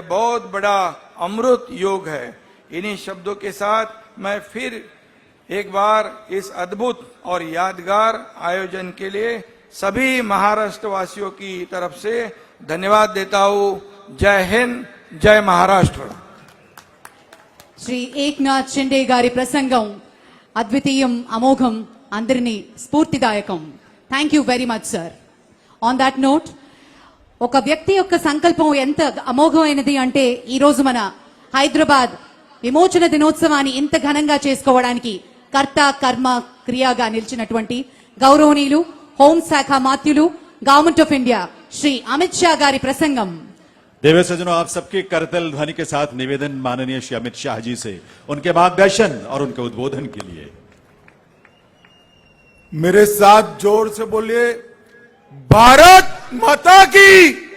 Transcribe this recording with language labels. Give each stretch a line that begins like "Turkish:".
Hindi: बहुत बड़ा अमृत योग है। इन्हीं शब्दों के साथ मैं फिर एक बार इस अद्भुत और यादगार आयोजन के लिए सभी महाराष्ट्र वासियों की तरफ से धन्यवाद देता हूं। जय हिंद, जय महाराष्ट्र।
Telugu: శ్రీ ఏక్నాథ్ షిండే గారి ప్రసంగం అద్వితీయం, అమోఘం, అందరినీ స్ఫూర్తిదాయకం.
English: Thank you very much sir. On that note,
Telugu: ఒక వ్యక్తి యొక్క సంకల్పం ఎంత అమోఘమైనది అంటే ఈ రోజు మన హైదరాబాద్ విమోచన దినోత్సవాన్ని ఇంత ఘనంగా చేసుకోవడానికి కర్త కర్మ క్రియగా నిలిచినటువంటి గౌరవనీయులు హోంశాఖ మాత్యులు
English: government of India
Telugu: Shri Amit Shah గారి ప్రసంగం.
Hindi: देवे सज्जनों, आप सबके करतल ध्वनि के साथ निवेदन माननीय श्री अमित शाह जी से उनके मार्गदर्शन और उनके उद्बोधन के लिए। मेरे साथ जोर से बोलिए, भारत माता की।